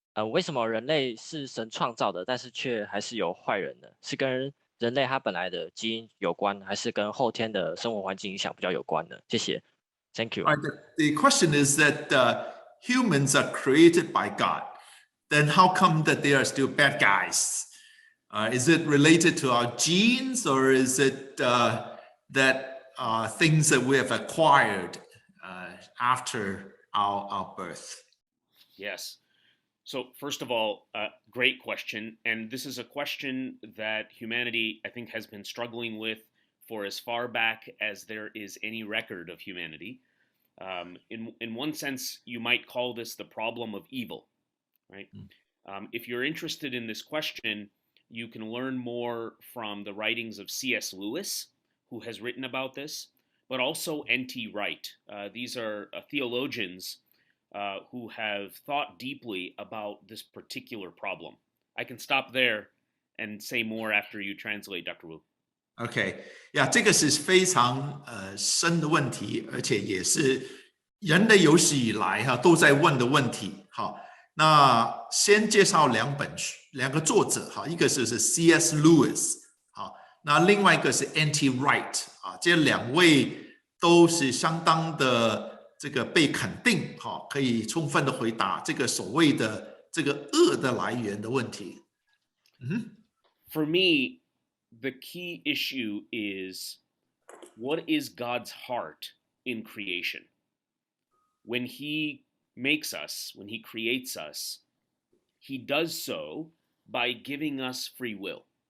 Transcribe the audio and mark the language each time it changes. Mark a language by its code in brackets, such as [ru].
[zh] 为什么人类是神创造的，但是却还是有坏人呢？是跟人类他本来的基因有关，还是跟后天的生活环境影响比较有关呢？谢谢 ， [en] Thank you。 All right, the question is that humans are created by God. Then how come that they are still bad guys? Is it related to our genes, or is it that things that we have acquired after our birth? Yes. So first of all, great question. And this is a question that humanity, I think, has been struggling with for as far back as there is any record of humanity. In one sense, you might call this the problem of evil, right? If you're interested in this question, you can learn more from the writings of C.S. Lewis, who has written about this, but also N.T. Wright. These are theologians who have thought deeply about this particular problem. I can stop there and say more after you translate, Dr. Wu. [zh] OK， 呀，这个是非常深的问题，而且也是人类有史以来都在问的问题。好，那先介绍两个作者一个是 C.S. Lewis， 好，那另外一个是 N.T. Wright 这两位都是相当的这个被肯定，可以充分的回答这个所谓的这个恶的来源的问题。 [en] For me, the key issue is, what is God's heart in creation? When he makes us, when he creates us, he does so by giving us free will.